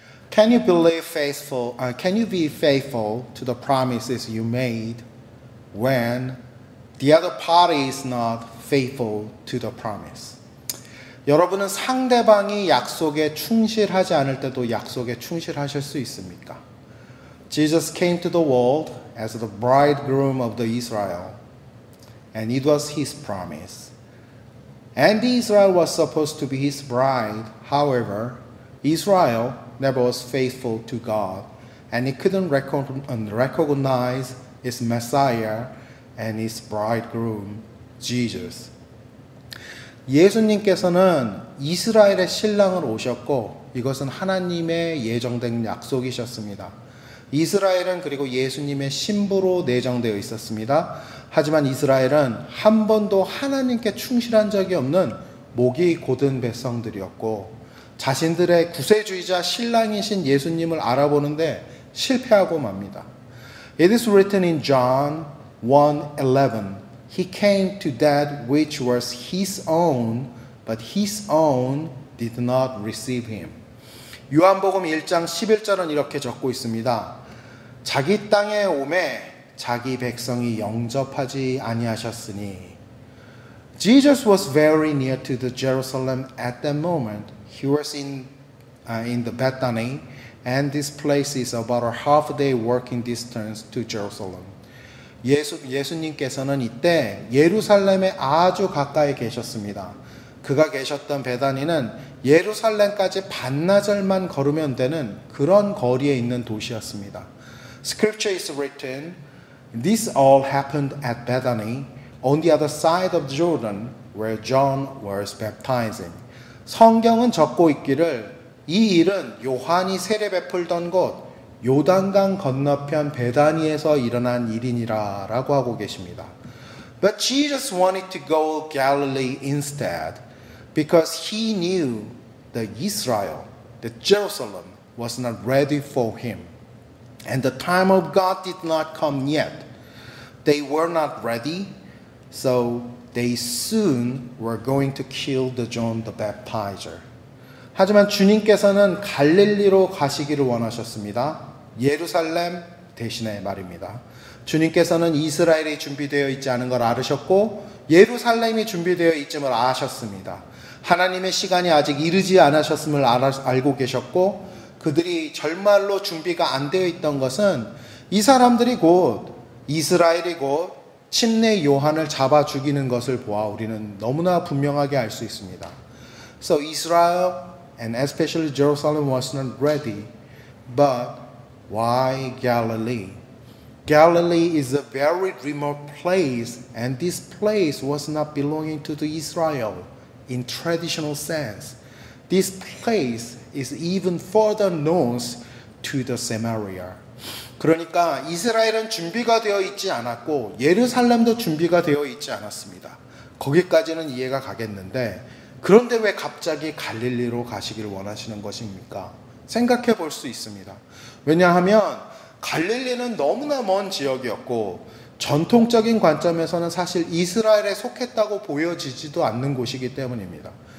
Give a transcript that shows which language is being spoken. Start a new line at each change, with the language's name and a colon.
English: Can you believe faithful? Can you be faithful to the promises you made when the other party is not faithful to the promise?
Korean: 여러분은 상대방이 약속에 충실하지 않을 때도 약속에 충실하실 수 있습니까?
English: Jesus came to the world as the bridegroom of the Israel, and it was his promise. And Israel was supposed to be his bride. However, Israel never was faithful to God, and it couldn't recognize its Messiah and its bridegroom, Jesus.
Korean: 예수님께서는 이스라엘의 신랑을 오셨고 이것은 하나님의 예정된 약속이셨습니다. 이스라엘은 그리고 예수님의 신부로 내정되어 있었습니다. 하지만 이스라엘은 한 번도 하나님께 충실한 적이 없는 목이 곧은 백성들이었고 자신들의 구세주이자 신랑이신 예수님을 알아보는데 실패하고 맙니다.
English: It is written in John 1:11. He came to that which was his own, but his own did not receive him.
Korean: 요한복음 1장 11절은 이렇게 적고 있습니다. 자기 땅에 오매 자기 백성이 영접하지 아니하셨으니.
English: Jesus was very near to the Jerusalem at that moment. He was in the Bethany, and this place is about a half-day walking distance to Jerusalem.
Korean: 예수님께서는 이때 예루살렘에 아주 가까이 계셨습니다. 그가 계셨던 베다니는 예루살렘까지 반나절만 걸으면 되는 그런 거리에 있는 도시였습니다.
English: Scripture is written, this all happened at Bethany, on the other side of Jordan, where John was baptizing.
Korean: 성경은 적고 있기를 이 일은 요한이 세례 베풀던 곳 요단강 건너편 베다니에서 일어난 일이니라 라고 하고 계십니다.
English: But Jesus wanted to go Galilee instead because he knew that Israel, that Jerusalem was not ready for him. And the time of God did not come yet. They were not ready, so they soon were going to kill the John the Baptizer.
Korean: 하지만 주님께서는 갈릴리로 가시기를 원하셨습니다. 예루살렘 대신에 말입니다. 주님께서는 이스라엘이 준비되어 있지 않은 걸 알으셨고 예루살렘이 준비되어 있음을 아셨습니다. 하나님의 시간이 아직 이르지 않으셨음을 알고 계셨고 그들이 절말로 준비가 안 되어 있던 것은 이 사람들이 곧 이스라엘이 곧 침례 요한을 잡아 죽이는 것을 보아 우리는 너무나 분명하게 알 수 있습니다.
English: So Israel and especially Jerusalem was not ready, but why Galilee? Galilee is a very remote place, and this place was not belonging to the Israel in traditional sense. This place is even further north to the Samaria.
Korean: 그러니까 이스라엘은 준비가 되어 있지 않았고 예루살렘도 준비가 되어 있지 않았습니다. 거기까지는 이해가 가겠는데 그런데 왜 갑자기 갈릴리로 가시기를 원하시는 것입니까? 생각해 볼 수 있습니다. 왜냐하면 갈릴리는 너무나 먼 지역이었고 전통적인 관점에서는 사실 이스라엘에 속했다고 보여지지도 않는 곳이기 때문입니다.